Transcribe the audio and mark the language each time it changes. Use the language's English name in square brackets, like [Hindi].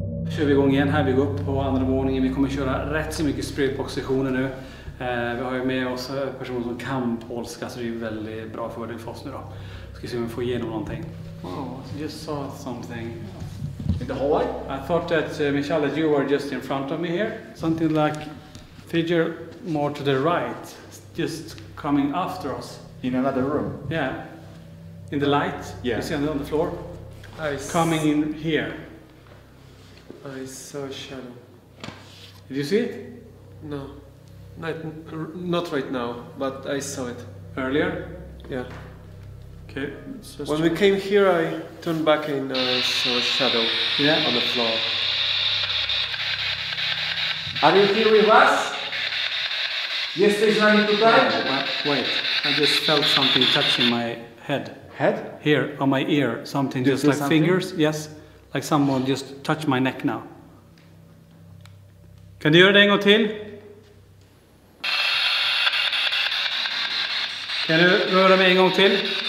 [Swedish] Kör vi igång igen här, vi går upp på andra våningen. Vi kommer köra rätt så mycket spiritbox-sessioner nu. Vi har ju med oss personer som kan polska så det är väldigt bra fördel för oss nu då. Ska se om vi får igenom någonting. [English] Oh, I just saw something. In the hallway? I thought that Michelle, that you were just in front of me here. Something like figure more to the right, just coming after us. In another room? Yeah. In the light? Yeah. You see on the floor? Coming in here. I saw a shadow. Did you see it? No, not right now, but I saw it. Earlier? Yeah. Okay. When we came here, I turned back and I saw a shadow on the floor. Are you here with us? [Polish] Jesteś z nami tutaj? [English] Wait, I just felt something touching my head. Head? Here, on my ear. Something Did just you like feel something? fingers. Yes. Like someone just touched my neck now. [Swedish] Kan du göra det en gång till? Kan du röra mig en gång till?